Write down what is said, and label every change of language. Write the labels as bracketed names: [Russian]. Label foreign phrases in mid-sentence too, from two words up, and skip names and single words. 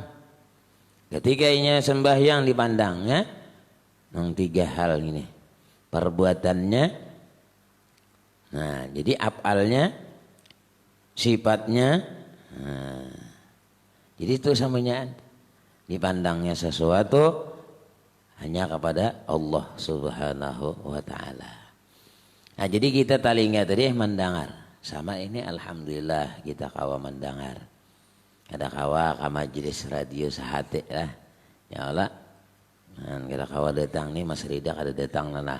[Indonesian] Ketika ia sembahyang dipandangnya yang 3 hal ini. Perbuatannya, nah jadi af'alnya, sifatnya, nah, jadi itu samanya dipandangnya sesuatu hanya kepada Allah [Arabic] Subhanahu wa taala. [Banjar] Nah, jadi kita talinga tadi mendengar. Sama ini alhamdulillah kita kawa mendengar. Ada kawa ke majelis radio sehati lah. [Indonesian] Ya Allah. [Banjar] Nah, kita kawa datang nih Mas Rida kada datang nah.